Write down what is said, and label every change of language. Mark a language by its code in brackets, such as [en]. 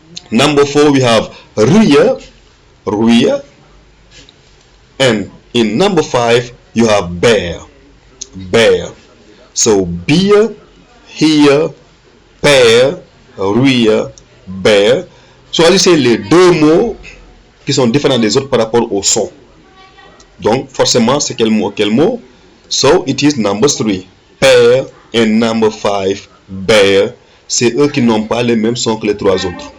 [en] Number 4 we have rear, and in number 5 you have bear. So beer, hear, pair, rear, bear. [fr] Choisissez les deux mots qui sont différents des autres par rapport au son. Donc forcément c'est quel mot? [en] So it is number 3, pair, and number 5, bear. [fr] C'est eux qui n'ont pas le même son que les trois autres.